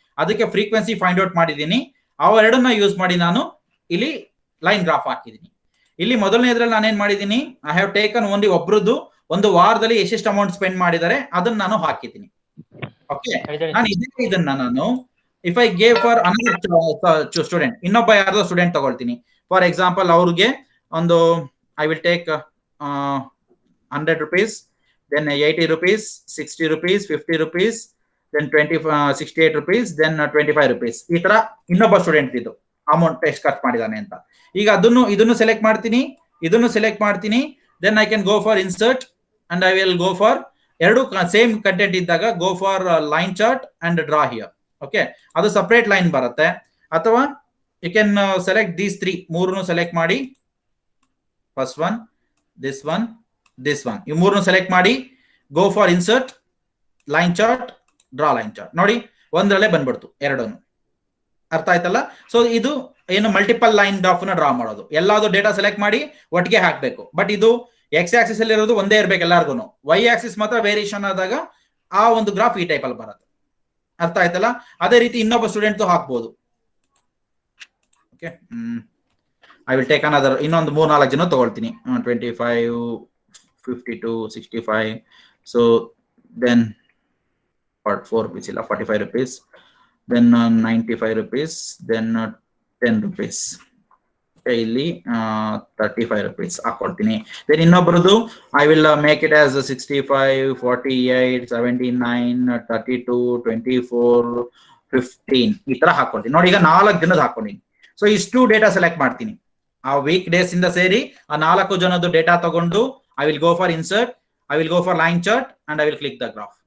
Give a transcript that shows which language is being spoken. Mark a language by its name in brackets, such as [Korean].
[Kannada] ಅದಕ್ಕೆ frequency find out ಮಾಡಿದ್ದೀನಿ. ಅವೆರಡನ್ನ use ಮಾಡಿ ನಾನು ಇಲ್ಲಿ ಲೈನ್ ಗ್ರಾಫ್ ಹಾಕಿದ್ದೀನಿ. ಇಲ್ಲಿ ಮೊದಲನೇದ್ರಲ್ಲಿ ನಾನೇನ್ ಮಾಡಿದ್ದೀನಿ, [English] I have taken only [Kannada] ಒಬ್ರದ್ದು ಒಂದು ವಾರದಲ್ಲಿ ಎಷ್ಟೆಷ್ಟು ಅಮೌಂಟ್ ಸ್ಪೆಂಡ್ ಮಾಡಿದ್ದಾರೆ ಅದನ್ನ ನಾನು ಹಾಕಿದ್ದೀನಿ. ಓಕೆ, ನಾನು ಇದನ್ನ ನಾನು [English] if I gave for another student, [Kannada] ಇನ್ನೊಬ್ಬ ಯಾರ್ದೋ ಸ್ಟೂಡೆಂಟ್ ತಗೊಳ್ತೀನಿ. [English] for example [Kannada] ಅವ್ರಿಗೆ ಒಂದು [English] I will take 100 rupees, then 80 rupees, 60 rupees, 50 rupees, then 68 rupees, then 25 rupees. [Kannada] ಈ ತರ ಇನ್ನೊಬ್ಬ ಸ್ಟೂಡೆಂಟ್ ಇದು ಅಮೌಂಟ್ ಎಷ್ಟು ಖರ್ಚು ಮಾಡಿದಾನೆ ಅಂತ. ಈಗ ಇದನ್ನು ಸೆಲೆಕ್ಟ್ ಮಾಡ್ತೀನಿ, ಇದನ್ನು ಸೆಲೆಕ್ಟ್ ಮಾಡ್ತೀನಿ. [English] then I can go for insert and I will go for [Kannada] ಎರಡು ಸೇಮ್ ಕಂಟೆಂಟ್ ಇದ್ದಾಗ [English] Go for line chart and draw here. [Kannada] Okay, ಅದು ಸಪರೇಟ್ ಲೈನ್ ಬರುತ್ತೆ. ಅಥವಾ [English] you can select these 3 [Kannada] ಮೂರನ್ನು ಸೆಲೆಕ್ಟ್ ಮಾಡಿ, first one, this one, this one, ಈ ಮೂರನ್ನು select ಮಾಡಿ go for insert, line chart, draw line chart. ನೋಡಿ ಒಂದರಲ್ಲೇ ಬಂದ್ಬಿಡ್ತು ಎರಡನ್ನು. ಅರ್ಥ ಆಯ್ತಲ್ಲ? ಸೊ ಇದು ಏನು ಮಲ್ಟಿಪಲ್ ಲೈನ್ ಗ್ರಾಫ್ ನ ಡ್ರಾ ಮಾಡೋದು. ಎಲ್ಲಾದ್ರು ಡೇಟಾ ಸೆಲೆಕ್ಟ್ ಮಾಡಿ ಒಟ್ಟಿಗೆ ಹಾಕ್ಬೇಕು. ಬಟ್ ಇದು ಎಕ್ಸ್ ಆಕ್ಸಿಸ್ ಅಲ್ಲಿ ಇರೋದು ಒಂದೇ ಇರ್ಬೇಕು ಎಲ್ಲಾರ್ಗು. ವೈ ಆಕ್ಸಿಸ್ ಮಾತ್ರ ವೇರಿಯೇಷನ್ ಆದಾಗ ಆ ಒಂದು ಗ್ರಾಫ್ ಈ ಟೈಪ್ ಅಲ್ಲಿ ಬರುತ್ತೆ. ಅರ್ಥ ಆಯ್ತಲ್ಲ? ಅದೇ ರೀತಿ ಇನ್ನೊಬ್ಬ ಸ್ಟೂಡೆಂಟ್ ಹಾಕ್ಬೋದು. Okay, [English] I will take another [Kannada] ಇನ್ನೊಂದು 3-4 ಜನ ತಗೊಳ್ತೀನಿ. 25, 52, 65. ಸೊ ದೆನ್ 4 rupees ಇಲ್ಲ, 45 rupees, then 95 rupees, then 10 rupees. ಇಲ್ಲಿ 35 rupees ಹಾಕೊಳ್ತೀನಿ. Then ಇನ್ನೊಬ್ರದ್ದು [English] I will make it as [Kannada] 65, 48, 79, 32, 24, 15 ಈ ತರ ಹಾಕೊಳ್ತೀನಿ. ನೋಡಿ ಈಗ 4 ಜನದ ಹಾಕೊಂಡಿನಿ. ಸೊ ಇಷ್ಟು ಡೇಟಾ ಸೆಲೆಕ್ಟ್ ಮಾಡ್ತೀನಿ. ಆ ವೀಕ್ ಡೇಸ್ ಇಂದ ಸೇರಿ ಆ 4 ಜನದ್ದು ಡೇಟಾ ತಗೊಂಡು [English] I will go for insert, I will go for line chart and I will click the graph.